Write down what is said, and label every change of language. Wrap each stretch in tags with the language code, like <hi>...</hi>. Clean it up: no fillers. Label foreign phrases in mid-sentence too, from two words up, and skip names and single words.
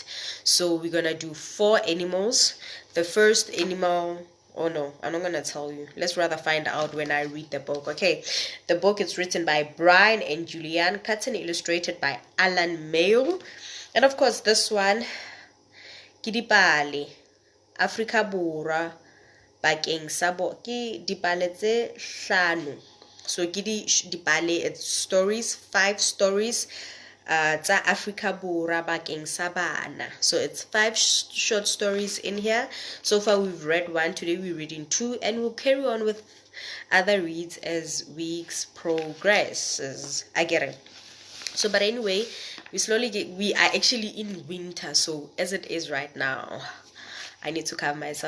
<en>So we're gonna do 4 animals. The first animal, oh no, I'm not gonna tell you. Let's rather find out when I read the book. Okay, the book is written by Brian and Julianne Cutton, illustrated by Alan Mayo, and of course this one,</en> <st>Kidipale Africa Borwa bakeng sa ke dipale tse 5. So ke dipale,</st> <en>it's stories, 5 stories</en> <st>tsa Africa Borwa bakeng sa bana.</st> <en>So it's 5 short stories in here. So far we've read 1, today we're reading 2, and we'll carry on with other reads as weeks progresses. I get it. So but anyway, we are actually in winter, so as it is right now, I need to cover myself.</en>